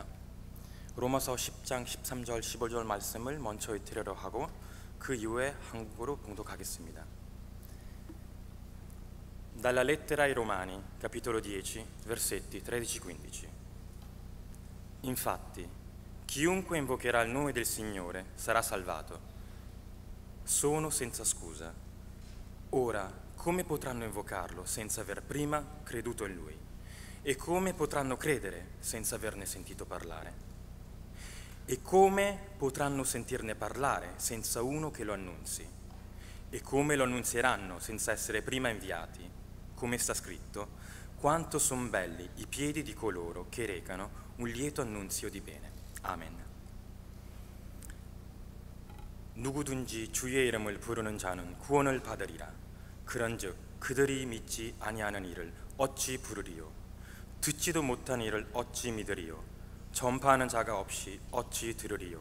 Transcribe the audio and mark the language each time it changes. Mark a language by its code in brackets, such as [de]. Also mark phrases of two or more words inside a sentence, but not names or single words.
[ko] 로마서 10장 13절 15절 말씀을 먼저 이탈리아어로 하고 그 이후에 한국어로 봉독하겠습니다. [it] Dalla lettera ai Romani, capitolo 10, versetti 13-15. Infatti, chiunque invocherà il nome del Signore sarà salvato. Sono senza scusa. Ora, come potranno invocarlo senza aver prima creduto in Lui? E come potranno credere senza averne sentito parlare? E come potranno sentirne parlare senza uno che lo annunzi? E come lo annunzieranno senza essere prima inviati? Come sta scritto, quanto son belli i piedi di coloro che recano un lieto annunzio di bene. [ko] 아멘. 누구든지 주의 이름을 부르는 자는 구원을 받으리라. 그런즉 그들이 믿지 아니하는 이를 어찌 부르리요? 듣지도 못한 이를 어찌 믿으리요? 전파하는 자가 없이 어찌 들으리요?